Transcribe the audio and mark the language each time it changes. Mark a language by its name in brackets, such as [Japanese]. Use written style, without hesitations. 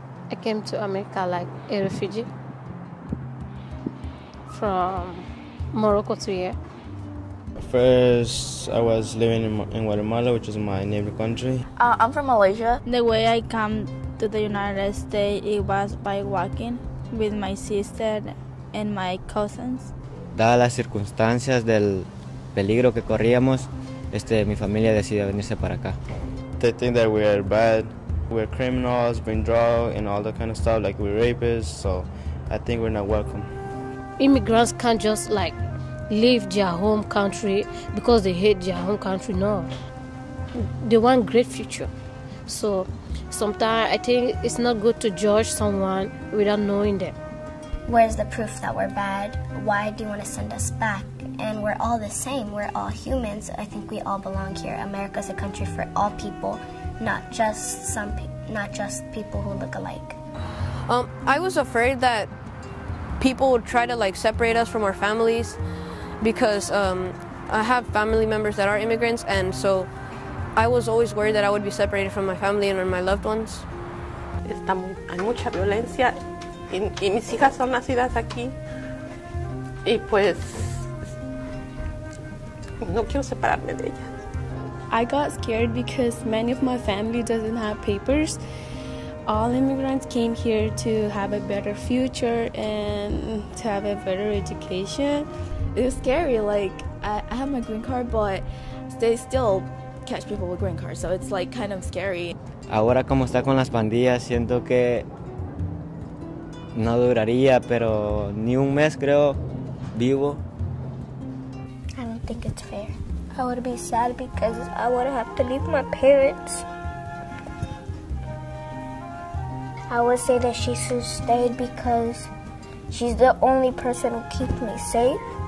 [English] I came to America like a refugee from Morocco to here. First, I was living in Guatemala, which is my neighbor country. I'm from Malaysia. The way I come to the United States, it was by walking with my sister and my cousins. [Spanish] Dadas las circunstancias del peligro que corríamos, mi familia decidió venirse para acá. [English] They think that we're bad, we're criminals, bring drugs and all that kind of stuff, like we're rapists, so I think we're not welcome. Immigrants can't just like leave their home country because they hate their home country. No, they want great future. So sometimes I think it's not good to judge someone without knowing them. Where's the proof that we're bad? Why do you want to send us back? And we're all the same. We're all humans. I think we all belong here. America's a country for all people, not just people who look alike. I was afraid that people would try to like separate us from our families because I have family members that are immigrants, and so I was always worried that I would be separated from my family and my loved ones. [Spanish] Hay mucha violencia y mis hijas son nacidas aquí y pues no quiero separarme de ellas. [English] I got scared because many of my family doesn't have papers. All immigrants came here to have a better future and to have a better education. It was scary, like I have my green card, but they still catch people with green cards, so it's like kind of scary. [Spanish] Ahora como está con las pandillas, siento que no duraría, pero ni un mes creo vivo. [English] I don't think it's fair. I would be sad because I would have to leave my parents. I would say that she should stay because she's the only person who keeps me safe.